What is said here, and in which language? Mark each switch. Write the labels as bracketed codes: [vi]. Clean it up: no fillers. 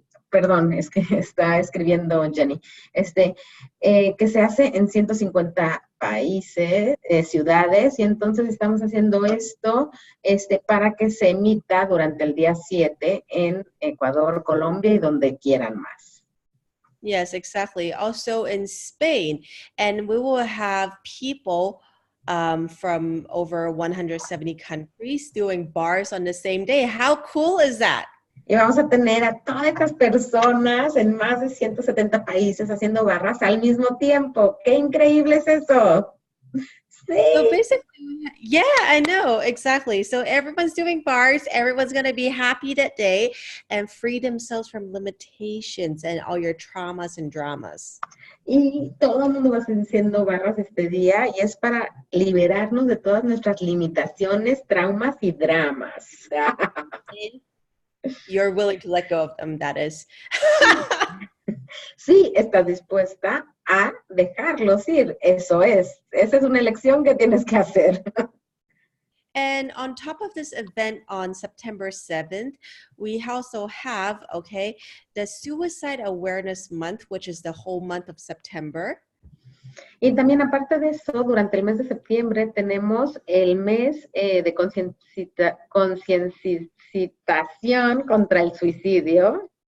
[es] Perdón, es que está escribiendo Jenny, que se hace en 150 países, ciudades, y entonces estamos haciendo esto para que se emita durante el día 7 en Ecuador, Colombia y donde quieran más. [en] Yes, exactly. Also in Spain, and we will have people from over 170 countries doing bars on the same day. How cool is that? [es] Y vamos a tener a todas estas personas en más de 170 países haciendo barras al mismo tiempo. ¡Qué increíble es eso! Sí. [en] So basically, yeah, I know, exactly. So everyone's doing bars, everyone's going to be happy that day and free themselves from limitations and all your traumas and dramas. [es] Y todo el mundo va a estar haciendo barras este día y es para liberarnos de todas nuestras limitaciones, traumas y dramas. [en] You're willing to let go of them, that is. [es] Sí, estás dispuesta a dejarlos ir. Eso es. Esa es una elección que tienes que hacer. [en] And on top of this event on September 7th, we also have, the Suicide Awareness Month, which is the whole month of September. [es] Y también aparte de eso, durante el mes de septiembre tenemos el mes de concienciación contra el suicidio.